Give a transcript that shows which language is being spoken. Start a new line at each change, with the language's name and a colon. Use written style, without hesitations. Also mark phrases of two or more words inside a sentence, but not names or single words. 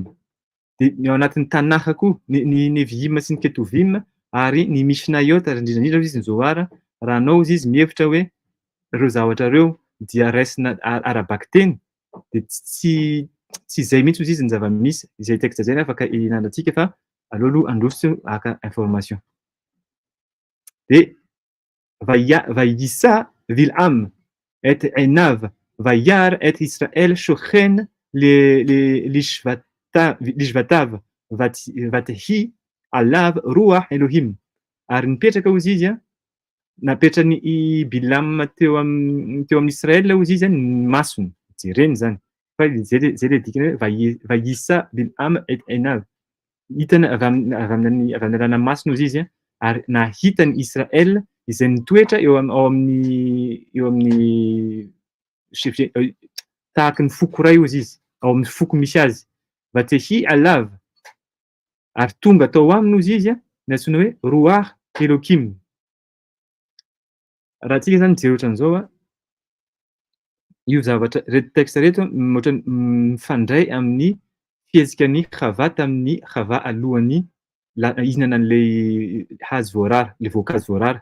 Malagasy: Ao anatin'ny Tanakh koa ny Neviim sy ny Ketuvim ary ny Mishnayot ary indrindra izy ny Zohar raha anao izy mihevitra hoe reo zavatra reo dia raisina arabaky teny de tsy zay mihitsy izy ny zava-misy izay texte zay afaka inandratsika fa aleo aloha androso aka information.
Hebrew: De וישא בלעם את עיניו וירא את ישראל שכן לשבטיו ותהי עליו רוח אלהים.
Malagasy: Ary nipetraka hozy izy napetrany Bilam teo amin'ny Israël hozy izy ny masony jereny zany fa zay le dikany hoe
Hebrew: וישא בלעם את עיניו
Malagasy: hitany avy amin'ny alàna masony hozy izy ary nahitany Israël izay nitoetra eo amin'ny tahaky ny foko ray hozy izy ao amin'ny foko misy azy
Hebrew: ותהי עליו
Malagasy: ary tonga tao aminy hozy izy ny antsoina hoe
Hebrew: רוח אלהים.
Malagasy: Raha tsika zany mijery ohatran'izao io zavatra reto texte reto ohatrany mifandray amin'ny fihezikany Chava tamin'ny Chava alohan'ny ihinana an'ilay hazo voarara, le voankazo voarara.